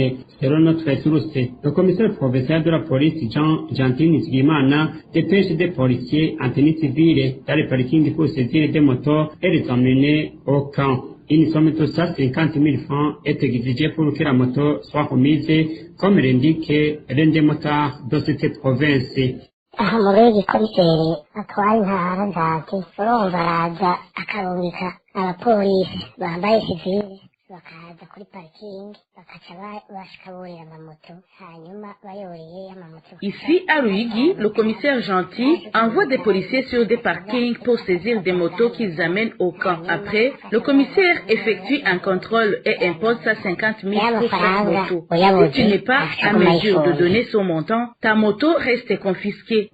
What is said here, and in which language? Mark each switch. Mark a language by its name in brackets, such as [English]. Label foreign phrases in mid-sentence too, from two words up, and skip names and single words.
[French] Selon notre source, le commissaire provincial de la police Jean Gentini Zigimana dépêche des policiers en tenue civile dans les parkings pour saisir des motos et les emmener au camp. Une somme de 150 000 francs est exigée pour que la moto soit remise, comme l'indique l'un des motards de cette province. [Rundi] aha mu rwego komiseri atwara intara nzati urumva araza akarungika abapolisi bambaye sivile bakaza kuri parikingi bakaca bashikaburira amamoto hanyuma bayoriye amamoto. [French] Ici à Ruyigi, le commissaire Gentil envoie des policiers sur des parkings pour saisir des motos qu'ils amènent au camp. Après, le commissaire effectue un contrôle et impose 150 000 pour chaque moto. Si tu n'es pas à mesure de donner son montant, ta moto reste confisquée.